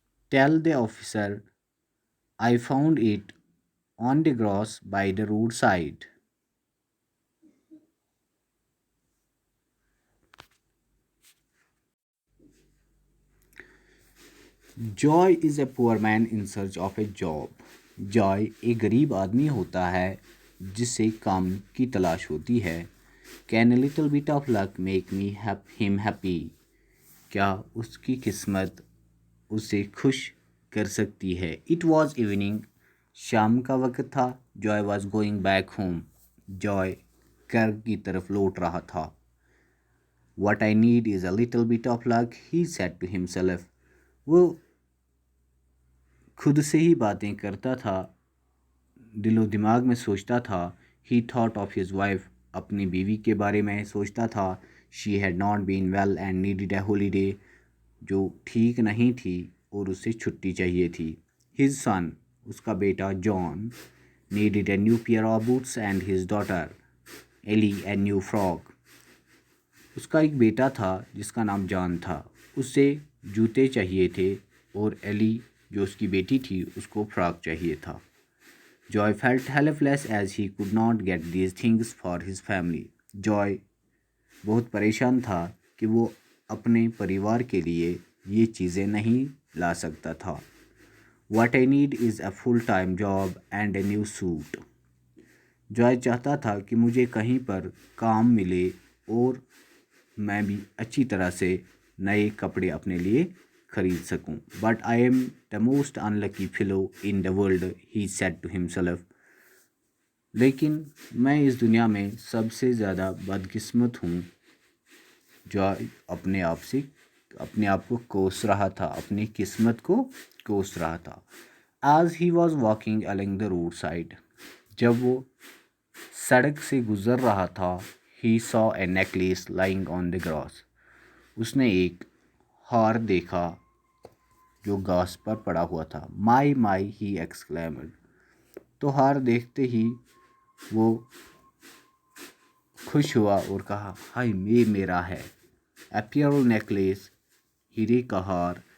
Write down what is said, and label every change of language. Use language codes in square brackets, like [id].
[en] Tell the officer I found it on the grass by the roadside. Joy is a poor man in search of a job. [ur] Joy ایک غریب آدمی ہوتا ہے جس سے کام کی تلاش ہوتی ہے. [en] Can a little bit of luck make him happy? [ur] کیا اس کی قسمت اسے خوش کر سکتی ہے. [en] It was evening. [ur] شام کا وقت تھا. [en] Joy was going back home. [ur] Joy گھر کی طرف لوٹ رہا تھا. [en] What I need is a little bit of luck, he said to himself. [ur] وہ خود سے ہی باتیں کرتا تھا، دل و دماغ میں سوچتا تھا. [en] He thought of his wife. [ur] اپنی بیوی کے بارے میں سوچتا تھا. [en] She had not been well and needed a holiday. [ur] جو ٹھیک نہیں تھی اور اسے چھٹی چاہیے تھی. [en] His son. [ur] اس کا بیٹا [en] John needed a new pair of boots and his daughter Ellie a new frock. [ur] اس کا ایک بیٹا تھا جس کا نام جان تھا. اسے جوتے چاہیے تھے اور ایلی جو اس کی بیٹی تھی اس کو فراک چاہیے تھا. [en] Joy felt helpless as he could not get these things for his family. [ur] Joy بہت پریشان تھا کہ وہ اپنے پریوار کے لیے یہ چیزیں نہیں لا سکتا تھا. [en] What I need is a full-time job and a new suit. [ur] Joy چاہتا تھا کہ مجھے کہیں پر کام ملے اور میں بھی اچھی طرح سے نئے کپڑے اپنے لیے خرید سکوں. [en] But I am the most unlucky fellow in the world, he said to himself. [ur] لیکن میں اس دنیا میں سب سے زیادہ بدقسمت ہوں. Joy اپنے آپ کو کوس رہا تھا، اپنی قسمت کو کوس رہا تھا. [en] As he was walking along the roadside. [ur] جب وہ سڑک سے گزر رہا تھا. [en] He saw a necklace lying on the grass. [ur] اس نے ایک ہار دیکھا جو گھاس پر پڑا ہوا تھا. [en] My, he exclaimed. [ur] تو ہار دیکھتے ہی وہ خوش ہوا اور کہا ہائے یہ میرا ہے. [en] A pearl necklace, [ur] ہیرے کا ہار.